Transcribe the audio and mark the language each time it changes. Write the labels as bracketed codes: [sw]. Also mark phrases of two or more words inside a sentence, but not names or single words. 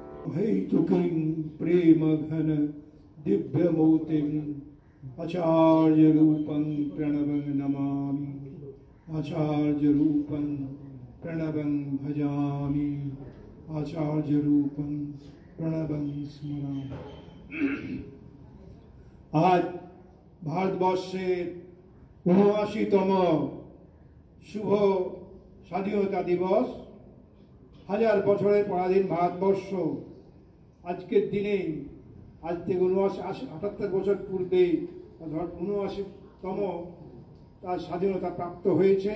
[sa] हैतुकीं प्रेम घन दिव्य मूर्तिम् आचार्य रूपं प्रणवं नमामि आचार्य रूपं प्रणवं भजामि आचार्य रूपं प्रणवं स्मरामि। [bn] आज ভারতবর্ষের ৭৯তম শুভ স্বাধীনতা দিবস। হাজার বছরের পরাধীন ভারতবর্ষ আজকের দিনে আজ থেকে ৭৮ বছর পূর্বে ৭৯তম তার স্বাধীনতা প্রাপ্ত হয়েছে।